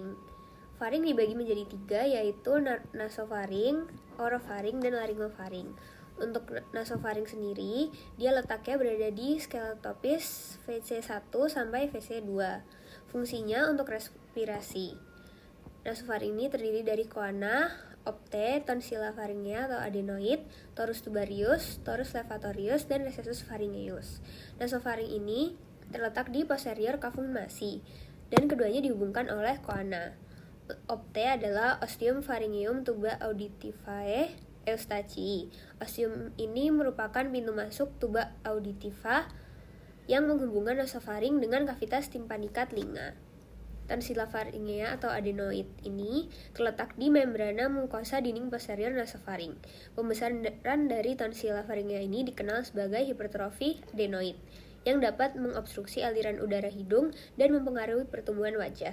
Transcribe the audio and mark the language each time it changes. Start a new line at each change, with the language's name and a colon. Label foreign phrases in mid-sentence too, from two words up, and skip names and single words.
Indonesian: Faring dibagi menjadi 3, yaitu nasofaring, orofaring, dan laryngofaring. Untuk nasofaring sendiri, dia letaknya berada di skeletopis VC1 sampai VC2. Fungsinya untuk respirasi. Nasofaring ini terdiri dari koana, opte,
Latin: tonsilla faringea
Indonesian: atau adenoid,
Latin: torus tubarius, torus levatorius,
Indonesian: dan
Latin: recessus pharyngeus.
Indonesian: Nasofaring ini terletak di posterior
Latin: cavum masi,
Indonesian: dan keduanya dihubungkan oleh koana. Opte adalah
Latin: ostium pharyngeum tuba auditivae Eustachii.
Indonesian: Ostium ini merupakan pintu masuk
Latin: tuba auditiva
Indonesian: yang menghubungkan nasofaring dengan kavitas timpanica telinga.
Latin: Tonsilla pharyngea
Indonesian: atau adenoid ini terletak di membrana mukosa dinding posterior nasofaring. Pembesaran dari
Latin: tonsilla pharyngea
Indonesian: ini dikenal sebagai hipertrofi adenoid yang dapat mengobstruksi aliran udara hidung dan mempengaruhi pertumbuhan wajah.